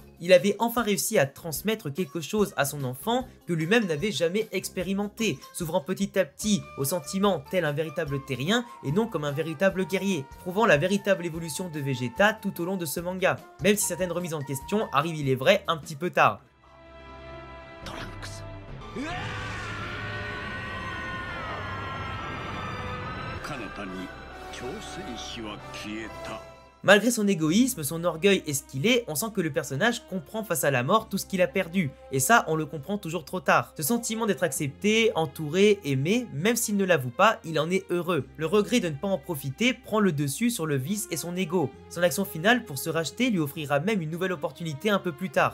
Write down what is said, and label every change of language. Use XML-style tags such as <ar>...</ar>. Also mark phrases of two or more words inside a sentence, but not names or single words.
<fr>Il avait enfin réussi à transmettre quelque chose à son enfant que lui-même n'avait jamais expérimenté, s'ouvrant petit à petit aux sentiments tel un véritable terrien et non comme un véritable guerrier, prouvant la véritable évolution de Vegeta tout au long de ce manga, même si certaines remises en question arrivent il est vrai un petit peu tard. Trunks.</fr> <ja>彼方に超戦士は消えた。</ja> <fr>Malgré son égoïsme, son orgueil et ce qu'il est, on sent que le personnage comprend face à la mort tout ce qu'il a perdu, et ça on le comprend toujours trop tard. Ce sentiment d'être accepté, entouré, aimé, même s'il ne l'avoue pas, il en est heureux. Le regret de ne pas en profiter prend le dessus sur le vice et son ego. Son action finale pour se racheter lui offrira même une nouvelle opportunité un peu plus tard.</fr>